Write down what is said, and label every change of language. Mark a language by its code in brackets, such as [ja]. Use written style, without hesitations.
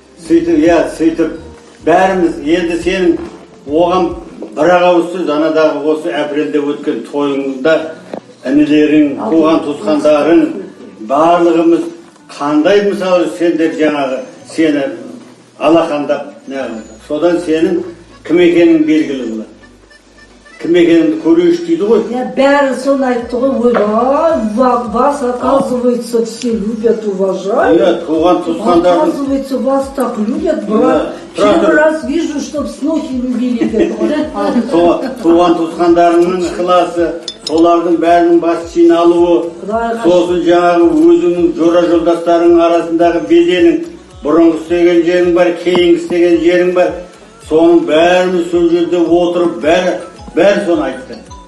[kk] Сөйтіп бәріміз енді сенің оған бір-ақ ауыз сөз анадағы осы апрельде өткен тойыңызда інілерің, туған туысқандарың барлығымыз қандай мысалы сендер жаңағы сені алақандап, содан сенің кім екенің белгілі болады. Кім екеніңді көрейінші дейді ғой. Бәрі соны айтты ғой, [ru] вас, оказывается, все любят, уважают. [kk] Туған туысқандардың. [ru] Оказывается, вас так любят, брат. Первый раз вижу, чтоб снохи любили. [kk] Туған туысқандарының ықыласы, солардың бәрінің бас жиналуы, сосын жаңағы өзіңнің жора жолдастарының арасындағы беделің, бұрынғы істеген жерің бар, кейінгі істеген жерің бар. Соның бәріміз сол жерде отырып, бәрі соны айтты.